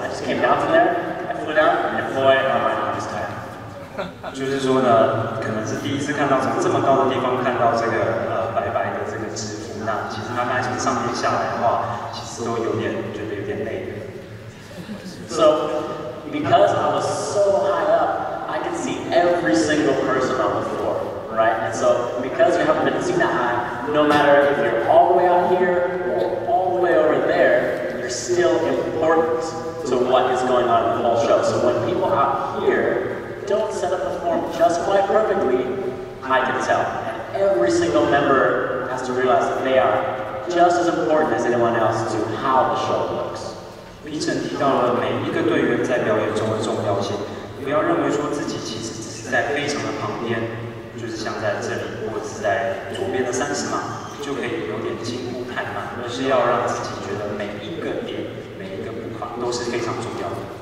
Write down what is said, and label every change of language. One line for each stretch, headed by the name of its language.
English: came down from there, I flew down, and boy, oh my God, I was tired.
Chinese: 就是说呢，可能是第一次看到从这么高的地方看到这个白白的这个制服，那其实他刚才从上面下来的话，其实都有点觉得有点累的。
English: So, because I was so high up, I could see every single person on the floor, right? And so, because you haven't been seen that high, no matter if you're all the way out here or all the way over there, you're still important to what is going on in the whole show. So when people out here don't set up the form just quite perfectly, I can tell. And every single member has to realize that they are just as important as anyone else to how the show looks.
Chinese: 评审提到了每一个队员在表演中的重要性，不要认为说自己其实只是在非常的旁边，就是像在这里或者是在左边的30码，就可以有点轻忽太慢，而是要让自己觉得每一个点、每一个步伐都是非常重要的。